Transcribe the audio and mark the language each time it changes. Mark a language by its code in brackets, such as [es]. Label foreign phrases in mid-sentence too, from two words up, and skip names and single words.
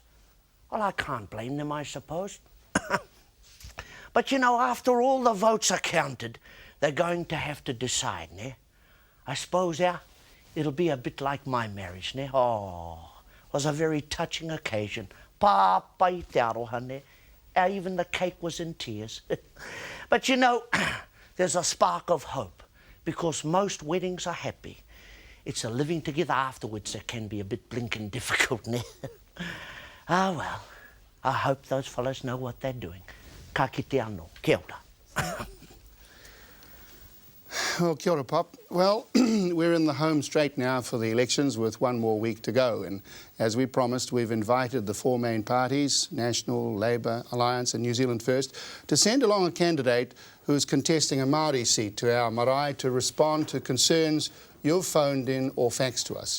[en] Well, I can't blame them, I suppose. But, you know, after all the votes are counted, they're going to have to decide, ne? I suppose, it'll be a bit like my marriage, ne? Oh, it was a very touching occasion. [mi] Papa I te aroha, ne? [en] Even the cake was in tears. But, you know, there's a spark of hope, because most weddings are happy. It's the living together afterwards that can be a bit blinking difficult, ne? Ah, well, I hope those fellows know what they're doing. [mi] Ka kite anō. Kia ora. Well, kia ora, Pop. [en] Well, we're in the home straight now for the elections with one more week to go. And as we promised, we've invited the four main parties, National, Labour, Alliance and New Zealand First, to send along a candidate who's contesting a Māori seat to our marae to respond to concerns you've phoned in or faxed to us.